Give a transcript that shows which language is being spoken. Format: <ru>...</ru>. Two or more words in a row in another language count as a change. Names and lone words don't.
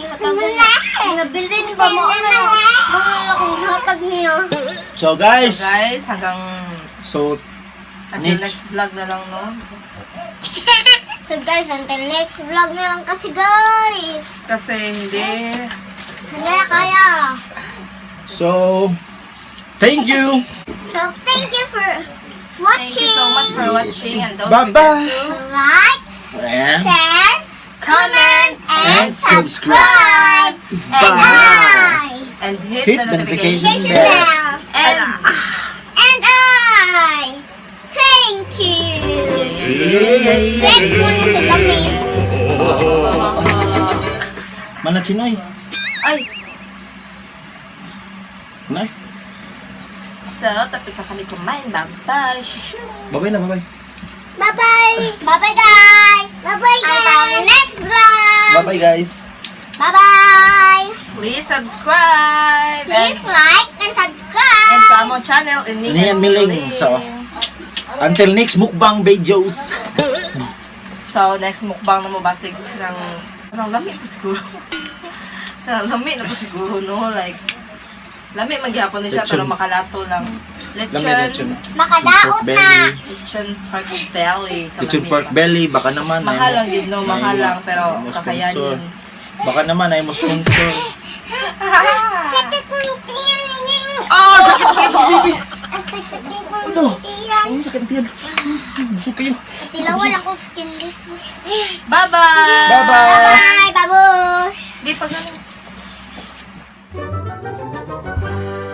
<ceb>Hatagan niya. Nabilin ba mo? Ano na kung hatag niya.</ceb> <en>So So guys,</en> <tl>guys, hanggang</tl> <en>so until Next. next vlog</en> <tl>na lang, no?</tl> <en>So guys, until next vlog</en> <tl>na lang kasi guys. Kasi hindi. Hindi kaya.</tl> <en>so thank you. So thank you for watching. Thank you so much for watching and don't Bye-bye. forget to Like, And share, comment, And and subscribe. subscribe. Bye. and hit, Hit the the notification notification Bell. bell. and And I thank you. Yay!</en> <tl>Let's muna sa damit. Mana Chinoy? Ay! Nay. So, tapos na kami kumain.</tl> <en>Bye-bye! Shoo! Bye-bye na, bye-bye. Bye-bye! Bye-bye, guys! Bye-bye,</en> <tl>guys! Hanggang</tl> <en>next vlog! Bye-bye, guys. Bye-bye! Please subscribe. Please like and subscribe!</en> <ceb>And sa among channel, Ining Inian and Miling. Miling.</ceb> <en>So, until next mukbang videos.</en> <ceb>So, next mukbang na mo basig ng lami po siguro. Lami na po siguro, no? Like, lami magyapon na siya, Lechon. pero makalato lang. Lechon. Lechon, Makadaot Pork na! lechon</ceb> <en>pork belly.</en> <ceb>Lechon kalami.</ceb> <en>pork belly.</en> <tl>Baka naman. Mahal lang yun, no? Mahal lang, pero mo kakayanin.</tl> <ceb>Baka naman ay mo sponsor.</ceb> <tl>Sakit ng tiyan niya! Ah! Sakit kayo sa baby! Ang sakit ng Ano? tiyan! Ano sakit tiyan? Busog kayo.</tl> <ceb>Tilawan ako skinless mo.</ceb> <en>Bye-bye! Bye-bye! Bye, babush!</en> <tl>Di pa ganun.</tl>